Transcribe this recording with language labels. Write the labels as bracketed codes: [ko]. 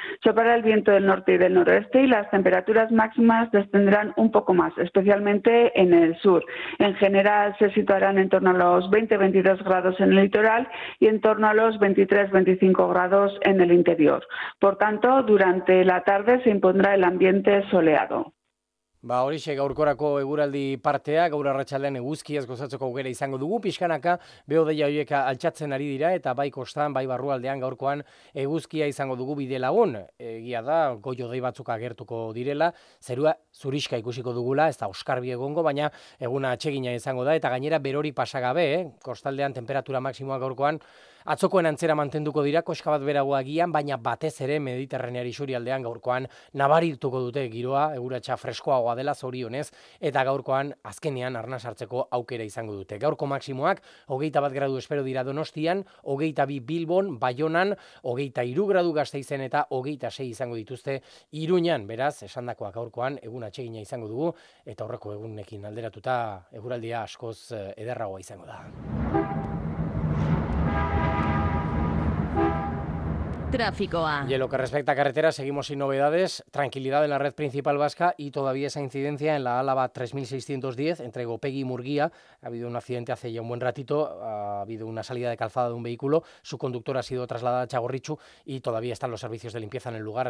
[es] Soplará el viento del norte y del noroeste y las temperaturas máximas descenderán un poco más, especialmente en el sur. En general, se situarán en torno a los 20-22 grados en el litoral y en torno a los 23-25 grados en el interior. Por tanto, durante la tarde se impondrá el ambiente soleado. [eu] Ba, horixe, gaurkorako eguraldi partea, gaur arratsaldean eguzkiaz gozatzeko aukera izango dugu, pixkanaka, behodeia horiek altxatzen ari dira, eta bai kostan, bai barrualdean gaurkoan eguzkia izango dugu bide lagun. Egia da, goiodei batzuk agertuko direla, zerua zurixka ikusiko dugula, ez da oskarbi egongo, baina eguna atsegina izango da, eta gainera berori pasagabe, kostaldean temperatura maksimoa gaurkoan, atzokoen antzera mantenduko dira, koska bat beragoa gian, baina batez ere Mediterraneari isurialdean gaurkoan nabarituko dute giroa, eguratsa freskoagoa dela zorionez, eta gaurkoan azkenean arnaz hartzeko aukera izango dute. Gaurko maksimoak, 21 gradu espero dira Donostian, 22 Bilbon, Baionan, 23 gradu Gasteizen eta 26 izango dituzte Iruñan, beraz, esandakoa gaurkoan egun atsegina izango dugu, eta horreko egunekin alderatuta eguraldia askoz ederragoa izango da. Tráficoa. [es] Y en lo que respecta a carretera, seguimos sin novedades. Tranquilidad en la red principal vasca y todavía esa incidencia en la Álava 3610 entre Gopegi y Murguía. Ha habido un accidente hace ya un buen ratito, ha habido una salida de calzada de un vehículo. Su conductor ha sido trasladado a Txagorritxu y todavía están los servicios de limpieza en el lugar.